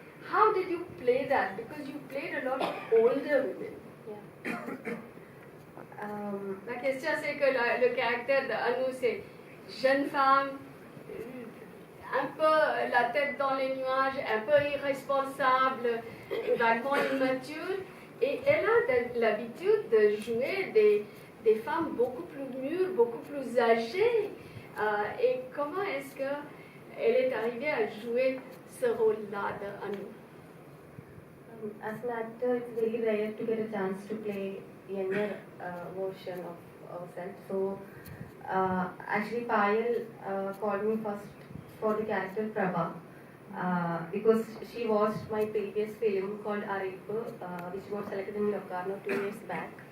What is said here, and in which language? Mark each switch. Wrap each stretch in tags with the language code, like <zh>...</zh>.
<en>How did you play that? Because you played a lot of older women. Yeah.</en> <fr>La question c'est que le caractère d'Anu, c'est jeune femme, un peu la tête dans les nuages, un peu irresponsable, vaguement immature, et elle a l'habitude de jouer des femmes beaucoup plus mûres, beaucoup plus âgées. Et comment est-ce qu'elle est arrivée à jouer ce rôle-là d'Anu?</fr> <en>As an actor, it's very rare to get a chance to play younger version of ourselves. So actually Payal called me first for the character Prabha because she watched my previous film called Avec, which was selected in Locarno 2 years back.</en>